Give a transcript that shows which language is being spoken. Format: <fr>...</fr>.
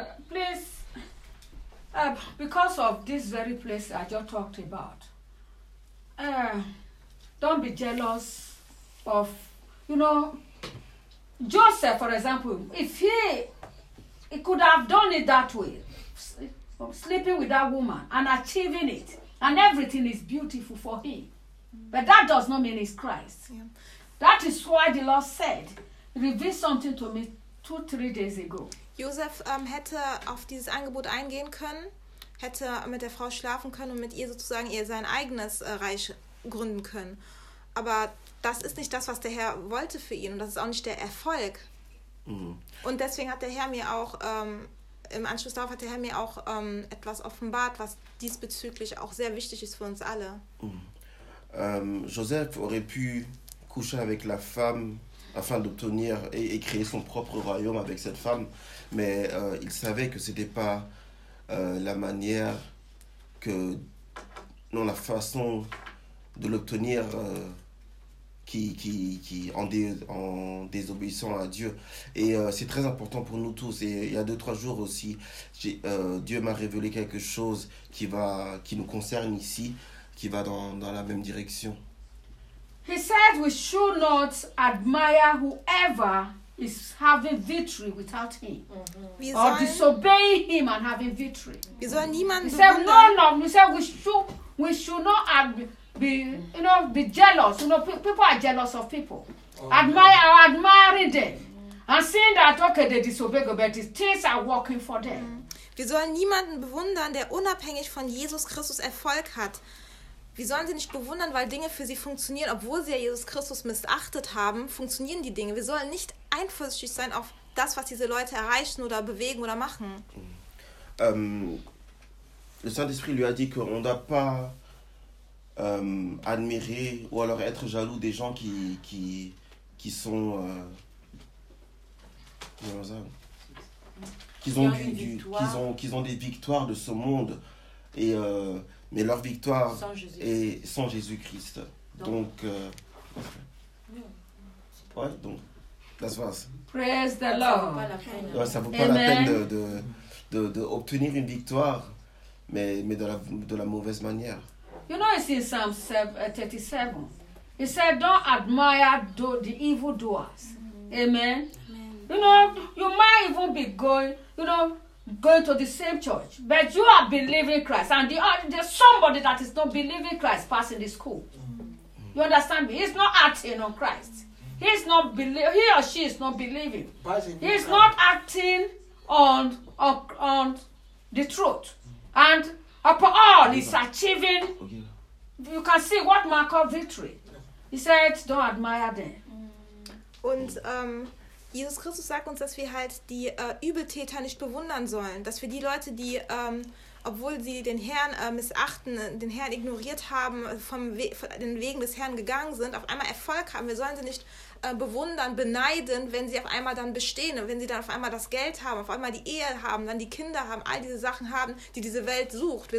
<en>Please, because of this very place I just talked about, don't be jealous of, you know, Joseph, for example, if he could have done it that way, sleeping with that woman and achieving it, and everything is beautiful for him. But that does not mean it's Christ. Yeah. That is why the Lord said, "Reveal something to me 2-3 days ago."</en> <de>Josef hätte auf dieses Angebot eingehen können, hätte mit der Frau schlafen können und mit ihr sozusagen ihr sein eigenes Reich gründen können. Aber das ist nicht das, was der Herr wollte für ihn, und das ist auch nicht der Erfolg. Und deswegen hat der Herr mir auch im Anschluss darauf hat der Herr mir auch etwas offenbart, was diesbezüglich auch sehr wichtig ist für uns alle.</de> <fr>Joseph aurait pu coucher avec la femme afin d'obtenir et créer son propre royaume avec cette femme, mais il savait que c'était pas la manière que non la façon de l'obtenir qui en désobéissant à Dieu. Et c'est très important pour nous tous. Et il y a 2-3 jours aussi, Dieu m'a révélé quelque chose qui nous concerne ici, qui va dans la même direction.</fr> <en>He said we should not admire whoever is having victory without him. Mm-hmm. Or disobeying him and having victory.</en> <de>Wir sollen niemanden bewundern.</de> <en>We should not be jealous. You know, people are jealous of people. Admiring them. And seeing that, okay, they disobey God, but things are working for them.</en> <de>Wir sollen niemanden bewundern, der unabhängig von Jesus Christus Erfolg hat. Wir sollen sie nicht bewundern, weil Dinge für sie funktionieren, obwohl sie ja Jesus Christus missachtet haben, funktionieren die Dinge. Wir sollen nicht eifersüchtig sein auf das, was diese Leute erreichen oder bewegen oder machen.</de> <fr>Le Saint-Esprit lui a dit qu'on n'a pas admirer ou alors être jaloux des gens qui sont qu'ils ont des victoires de ce monde et mais leur victoire est sans Jésus-Christ.</fr> <en>Donc, that's what. Praise the Lord.</en> <fr>Ouais, ça vaut pas la peine de obtenir une victoire, mais de la mauvaise manière.</fr> <en>You know, it's in Psalm 37. He said, "Don't admire the evil doers." Mm-hmm. Amen. You know, you might even be going to the same church, but you are believing Christ, and there's somebody that is not believing Christ passing the school. You understand me? He's not acting on Christ. He or she is not believing. He's not acting on the truth. And upon all, he's achieving. You can see what Mark called victory. He said, "Don't admire them."</en> <de>And Jesus Christus sagt uns, dass wir halt die Übeltäter nicht bewundern sollen. Dass wir die Leute, die, obwohl sie den Herrn missachten, den Herrn ignoriert haben, von den Wegen des Herrn gegangen sind, auf einmal Erfolg haben. Wir sollen sie nicht bewundern, beneiden, wenn sie auf einmal dann bestehen, wenn sie dann auf einmal das Geld haben, auf einmal die Ehe haben, dann die Kinder haben, all diese Sachen haben, die diese Welt sucht.</de>